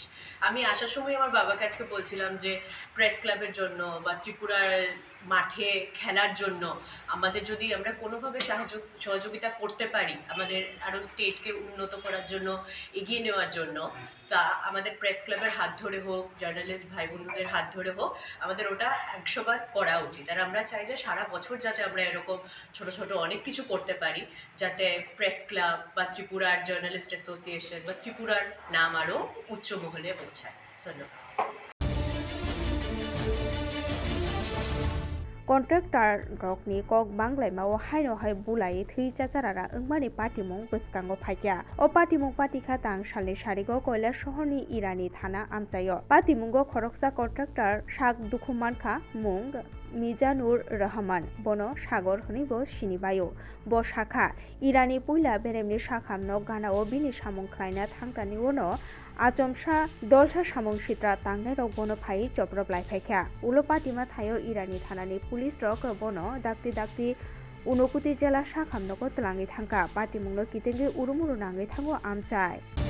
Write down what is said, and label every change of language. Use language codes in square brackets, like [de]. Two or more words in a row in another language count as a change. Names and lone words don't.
[bn] আমি আসার সময় আমার বাবাকে আজকে বলছিলাম যে [en] press club [bn] জন্য বা ত্রিপুরার মাঠে খেলার জন্য আমাদের যদি আমরা কোনোভাবে সহযোগিতা করতে পারি, আমাদের আরও স্টেটকে উন্নত করার জন্য, এগিয়ে নেওয়ার জন্য, তা আমাদের [en] press club [bn] হাত ধরে হোক, জার্নালিস্ট ভাই বন্ধুদের হাত ধরে হোক, আমাদের ওটা 100 বার করা উচিত। আর আমরা চাই যে সারা বছর যাতে আমরা এরকম ছোট ছোট অনেক কিছু করতে পারি, যাতে [en] press club [bn] বা ত্রিপুরার [en] journalist association [bn] বা ত্রিপুরার নাম আরও উচ্চ মহলে পৌঁছায়। ধন্যবাদ। [trp] Contractor rokni kok banglaima o haino hai bulai thui chacharara wngmani patimung bwskango phaikya o patimung patikha tang salni sarigo koila shohorni irani thana amchaio patimungo khoroksa contractor sak dukhumankha mung Mizanur Rahman bono Sagor honibo sinibayo bo shakha irani puila beremni shakhamno gana o bini samung khlaina thangtani wono Achomsha dolsa samung sitra tangnai rok bono phai jobrok laiphaikha ulo patima thayo irani thanani police rok bono dakti Unokuti jela shakhamnoko tlangi thangka patimungno kitengi urumuru nangai thango amchai